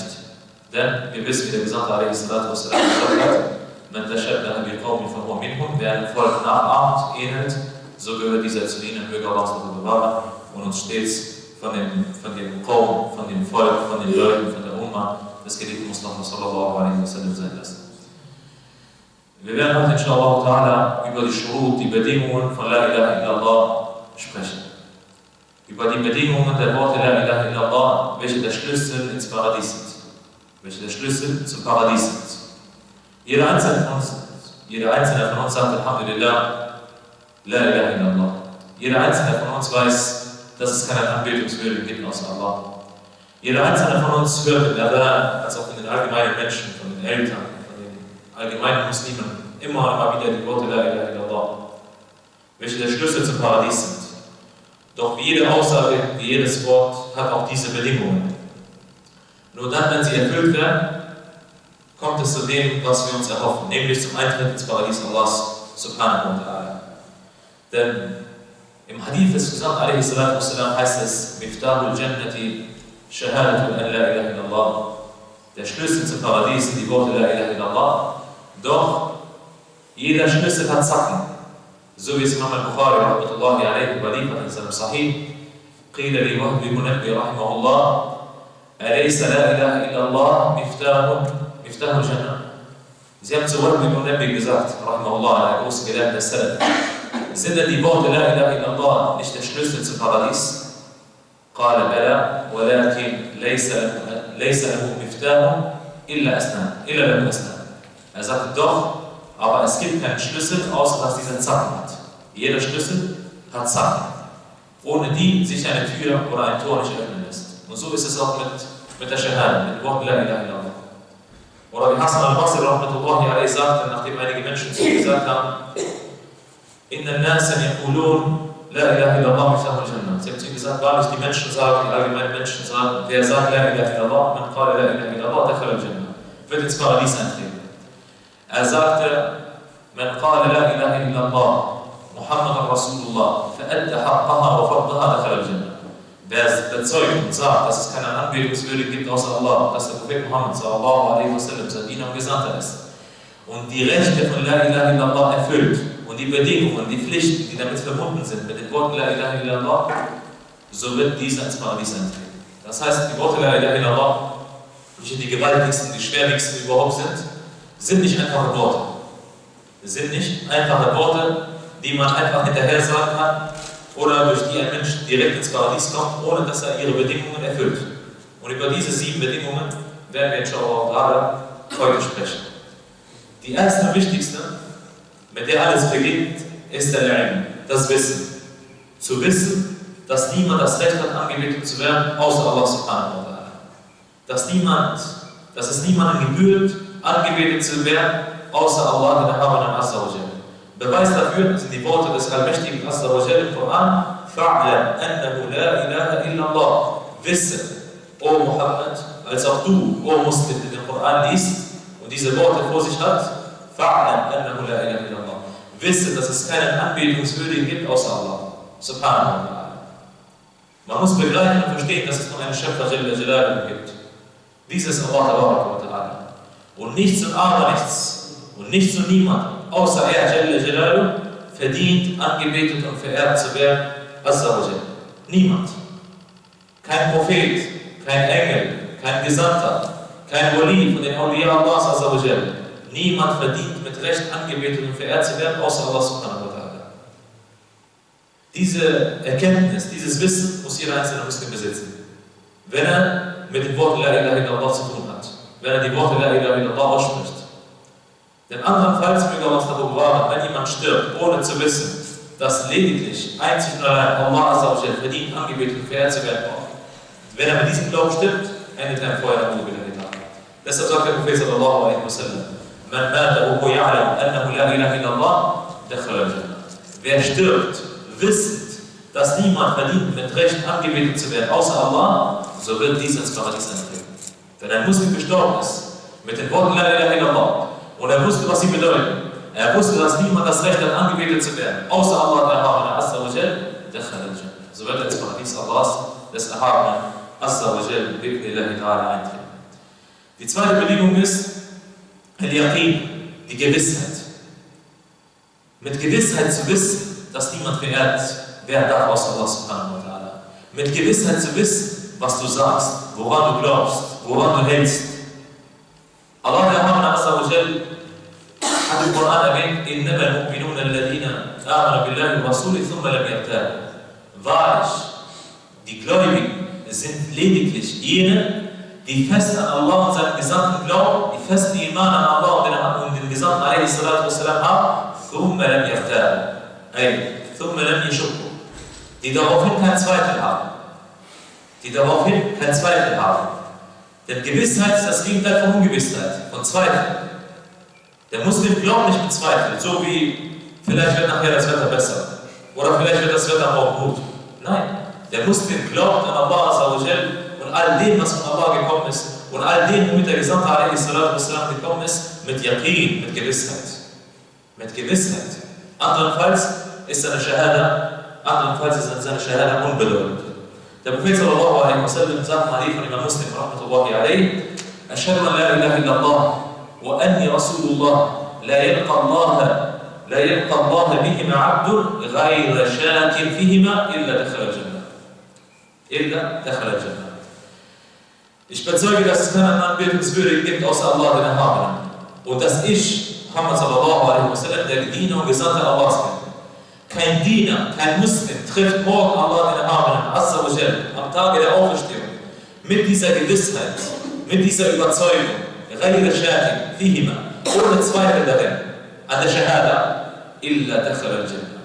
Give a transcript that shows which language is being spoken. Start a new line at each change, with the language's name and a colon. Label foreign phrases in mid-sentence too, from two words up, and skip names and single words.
German: Denn wir wissen, wie der Gesandte a.s. gesagt hat, wer ein Volk nachahmt, ähnelt, so gehört dieser zu ihnen, möge Allah bewahren und uns stets von dem Qawm, von dem Volk, von den Leuten, von der Umma des geliebten Mustafa
Arabic: صلى الله عليه وسلم
German: sein lassen. Wir werden heute
Arabic: إن شاء الله تعالى
German: über die Shurut, die Bedingungen von
Arabic: لا إله إلا الله
German: sprechen. Über die Bedingungen der Worte
Arabic: لا إله إلا الله,
German: welche der Schlüssel ins Paradies sind. Welche der Schlüssel zum Paradies sind. Jeder einzelne von uns sagt
Arabic: الحمد لله، لا إله إلا الله.
German: Jeder einzelne von uns weiß, dass es keinen Anbetungswürdigen gibt außer Allah. Jeder einzelne von uns hört in Adhan, als auch in den allgemeinen Menschen, von den Eltern, von den allgemeinen Muslimen, immer wieder die Worte
Arabic: لا إله إلا الله,
German: welche der Schlüssel zum Paradies sind. Doch wie jede Aussage, wie jedes Wort, hat auch diese Bedingungen. Nur dann, wenn sie erfüllt werden, kommt es zu dem, was wir uns erhoffen, nämlich zum Eintritt ins Paradies Allahs
Arabic: سبحانه وتعالى.
German: Denn im Hadith des Gesandten a.s. heißt es,
Arabic: مفتاح الجنة شهادة أن لا إله إلا الله.
German: Der Schlüssel zum Paradies sind die Worte
Arabic: لا إله إلا الله.
German: Doch jeder Schlüssel hat Zacken. So wie es Imam al-Bukhari
Arabic: رحمة الله عليه
German: überliefert in seinem Sahih.
Arabic: قيل لوهب منبه رحمه الله. أليس لا إله إلا الله مفتاح الجنة.
German: Sie haben zu Wahbi Munabbi gesagt, rahimahullah, der große Gelehrte des Salaf. Sind denn die Worte
Arabic: لا إله إلا الله
German: nicht der Schlüssel zum Paradies?
Arabic: قال بلى ولكن ليس له مفتاح إلا له أسنان.
German: Er sagt doch, aber es gibt keinen Schlüssel, außer dass dieser Zacken hat. Jeder Schlüssel hat Zacken, ohne die sich eine Tür oder ein Tor nicht öffnen lässt. Und so ist es auch mit der Shahada, mit den Worten
Arabic: لا إله إلا الله.
German: Oder wie Hasan al-Basri
Arabic: رحمة الله عليه
German: sagte, nachdem einige Menschen zu ihm gesagt haben,
Arabic: إن الناس يقولون لا إله إلا الله مفتاح الجنة.
German: Sie haben zu ihm gesagt, wahrlich die Menschen sagen, die allgemeinen Menschen sagen, wer sagt
Arabic: لا إله إلا الله، من قال لا إله إلا الله، دخل الجنة,
German: wird ins Paradies eintreten. Er sagte,
Arabic: من قال لا إله إلا الله، محمد رسول الله، فأدى حقها وفرضها، دخل الجنة.
German: Wer bezeugt und sagt, dass es keinen Anbetungswürdigen gibt außer Allah, dass der Prophet Muhammad
Arabic: صلى الله عليه وسلم
German: sein Diener und Gesandter ist und die Rechte von
Arabic: لا إله إلا الله
German: erfüllt und die Bedingungen, die Pflichten, die damit verbunden sind, mit den Worten
Arabic: لا إله إلا الله,
German: so wird dieser ins Paradies eintreten. Das heißt, die Worte
Arabic: لا إله إلا الله,
German: welche die gewaltigsten, die schwerwiegendsten überhaupt sind nicht einfache Worte. Es sind nicht einfache Worte, die man einfach hinterher sagen kann oder durch die ein Mensch direkt ins Paradies kommt, ohne dass er ihre Bedingungen erfüllt. Und über diese 7 Bedingungen werden wir inshallah gerade heute sprechen. Die erste und wichtigste, mit der alles beginnt, ist der Ilm, das Wissen. Zu wissen, dass niemand das Recht hat, angebetet zu werden, außer Allah
Arabic: سبحانه وتعالى.
German: Dass es niemandem gebührt, angebetet zu werden, außer Allah, der Erhabenen
Arabic: عز وجل.
German: Beweis dafür sind die Worte des Allmächtigen
Arabic: عز وجل
German: im Koran:
Arabic: فاعلم أنه لا إله إلا الله.
German: Wisse, O Muhammad, als auch du, O Muslim, der den Koran liest und diese Worte vor sich hat,
Arabic: فاعلم أنه لا إله إلا الله.
German: Wisse, dass es keinen Anbetungswürdigen gibt, außer Allah.
Arabic: سبحانه وتعالى.
German: Man muss begreifen und verstehen, dass es nur einen Schöpfer
Arabic: جل جلاله
German: gibt.
Arabic: Dieses الله وتعالى.
German: Und nichts und aber nichts und nichts und niemand, außer er
Arabic: جل جلاله,
German: verdient, angebetet und verehrt zu werden,
Arabic: عز وجل.
German: Niemand. Kein Prophet, kein Engel, kein Gesandter, kein Wali von den Awliya Allahs
Arabic: عز وجل.
German: Niemand verdient mit Recht angebetet und verehrt zu werden, außer Allah
Arabic: سبحانه وتعالى.
German: Diese Erkenntnis, dieses Wissen muss jeder einzelne Muslim besitzen. Wenn er mit den Worten
Arabic: لا إله إلا الله
German: zu tun hat, wenn er die Worte
Arabic: لا إله إلا الله
German: ausspricht. Denn andernfalls möge Allah davor bewahren, wenn jemand stirbt, ohne zu wissen, dass lediglich einzig und allein Allah
Arabic: عز وجل
German: verdient, angebetet und verehrt zu werden. Wenn er mit diesem Glauben stirbt, endet er im Feuer der Ruhe. Deshalb sagt der Prophet
Arabic: صلى الله عليه وسلم: من مات وهو يعلم أنه لا إله إلا الله، دخل الجنة.
German: Wer stirbt, wissend, dass niemand verdient, mit Recht angebetet zu werden, außer Allah, so wird dies ins Paradies eintreten. Wenn ein Muslim gestorben ist, mit den Worten
Arabic: لا إله إلا الله,
German: und er wusste, was sie bedeuten, er wusste, dass niemand das Recht hat, angebetet zu werden, außer Allah, der Erhabene
Arabic: عز وجل، دخل الجنة.
German: So wird er ins Paradies Allahs, des Erhabenen
Arabic: عز وجل، بإذن الله تعالى
German: eintreten. Die zweite Bedingung ist Al-Yaqin, die Gewissheit. Mit Gewissheit zu wissen, dass niemand verehrt werden darf außer Allah
Arabic: سبحانه وتعالى.
German: Mit Gewissheit zu wissen, was du sagst, woran du glaubst, woran du hältst. Allah der Erhabene
Arabic: عز وجل
German: hat im Koran erwähnt:
Arabic: إنما المؤمنون الذين آمنوا بالله ورسوله ثم لم يرتابوا.
German: Wahrlich, die Gläubigen sind lediglich jene, die fest an Allah und seinen Gesandten glauben, die festen Iman an Allah und den Gesandten
Arabic: عليه الصلاة والسلام
German: haben,
Arabic: ثم لم يرتابوا، ثم لم يشكوا,
German: die daraufhin keinen Zweifel haben. Denn Gewissheit ist das Gegenteil von Ungewissheit, von Zweifel. Der Muslim glaubt nicht mit Zweifel, so wie vielleicht wird nachher das Wetter besser oder vielleicht wird das Wetter auch gut. Nein, der Muslim glaubt an Allah
Arabic: عز وجل
German: und all dem, was von Allah gekommen ist und all dem, womit der Gesandte
Arabic: عليه الصلاة والسلام
German: gekommen ist, mit Yaqin, mit Gewissheit. Mit Gewissheit. Andernfalls ist seine Shahada unbedeutend. Der Prophet
Arabic: صلى الله عليه وسلم
German: sagt mal von Imam Muslim
Arabic: رحمة الله عليه: أشهد أن لا إله إلا الله وأني رسول الله لا يلقى الله بهما عبد غير شاك فيهما إلا دخل الجنة.
German: Ich bezeuge, dass es keinen Anbetungswürdigen gibt außer Allah, den Erhabenen. Und dass ich,
Arabic: محمد صلى الله عليه وسلم,
German: der Diener und Gesandte Allahs bin. Kein Diener, kein Muslim trifft morgen Allah, den Erhabenen,
Arabic: عز وجل,
German: am Tage der Auferstehung, mit dieser Gewissheit, mit dieser Überzeugung,
Arabic: غير شاك فيهما,
German: ohne Zweifel darin, an der Shahada,
Arabic: إلا دخل الجنة.